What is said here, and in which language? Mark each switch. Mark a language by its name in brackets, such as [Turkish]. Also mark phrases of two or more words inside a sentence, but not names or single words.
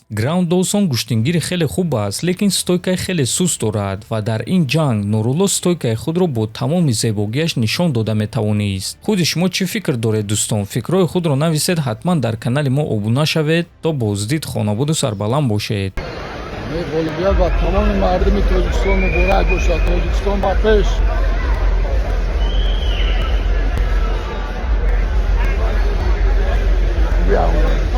[Tajik] Граунд Доусон гӯштингири хеле хуб аст, лекин стойкаи хеле суст дорад ва дар ин ҷанг Нурулло стойкаи худро бо тамоми зебогиаш нишон дода метавонист. Худи шумо чӣ фикр доред дӯстон? Фикрҳои худро нависед, ҳатман дар канали мо обуна шавед. То боздид, хонобуду сарбаланд бошед. Ғолибият ва тамоми мардуми Тоҷикистон муборак бошад. Тоҷикистон ба пеш. Биё